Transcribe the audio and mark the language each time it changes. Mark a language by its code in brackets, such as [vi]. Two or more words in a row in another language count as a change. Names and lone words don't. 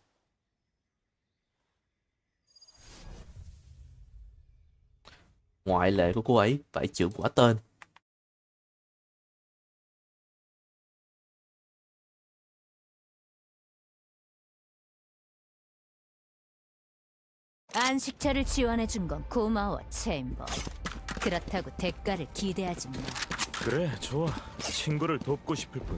[vi] Ngoại lệ của cô ấy phải chịu quả tên. [ko] 안식처를 지원해 준 건 고마워, 챔버. 그렇다고 대가를 기대하지 마. 그래, 좋아. 친구를 돕고 싶을 뿐.